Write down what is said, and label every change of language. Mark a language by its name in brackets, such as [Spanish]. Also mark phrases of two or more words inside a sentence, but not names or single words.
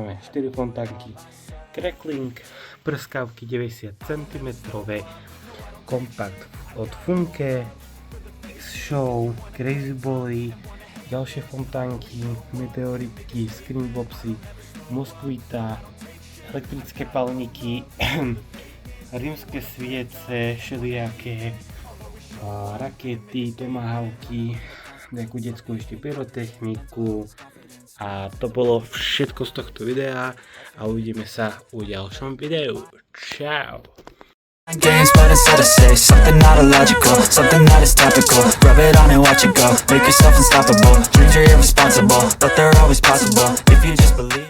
[Slovak] máme 4 fontánky Crackling, prskavky 90 cm, kompakt od Funke, X-Show, Crazy Bally, ďalšie fontánky, meteoritky, Scream Bobsy, Mosquita, elektrické palníky, rímske sviece, všelijaké rakety, tomahawky, nejakú detskú ešte pyrotechniku. A to bolo všetko z tohto videa a uvidíme sa u ďalšom videu. Čau! [English] Games, but instead I say something not illogical, something that is topical. Rub it on and watch it go. Make yourself unstoppable. Dreams are irresponsible, but they're always possible if you just believe.